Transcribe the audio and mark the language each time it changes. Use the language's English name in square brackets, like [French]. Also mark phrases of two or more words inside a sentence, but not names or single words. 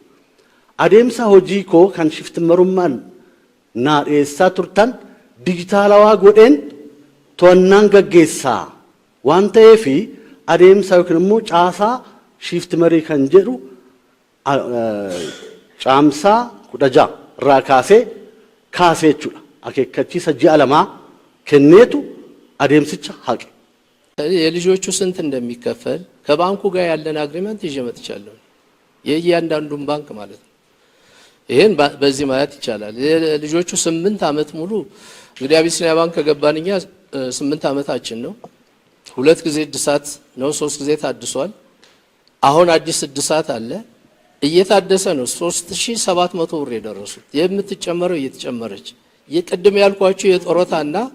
[Oromo] Adeemsa hojii koo kan shiftimarummaan naa dhiyeessaa turtan dijitaalawaa godheen to'annaan gaggeessaa waan ta'eef adeemsa yookiin immoo caasaa shiftimarii kan jedhu caamsaa 16 irraa kaasee jechuudha. Akeekkachiisa ji'a 2 kenneetu adeemsicha haqe. [Amharic] የልጆቹ ስንት እንደሚከፈል ከባንኩ ጋር ያለን አግሪመንት ይዤ መጥቻለሁ። የእያንዳንዱን ባንክ ማለት ነው። ይሄን በዚህ ማለት ይቻላል። ልጆቹ 8 ዓመት ሙሉ እንግዲህ አቢሲኒያ ባንክ ከገባንኛ 8 ዓመታችን ነው። 2 ጊዜ እድሳት ነው፣ 3 ጊዜ ታድሷል። አሁን አዲስ እድሳት አለ፣ እየታደሰ ነው። 3700 ብር የደረሱት የምትጨመረው እየተጨመረች የቅድም ያልኳችሁ የጦሮታና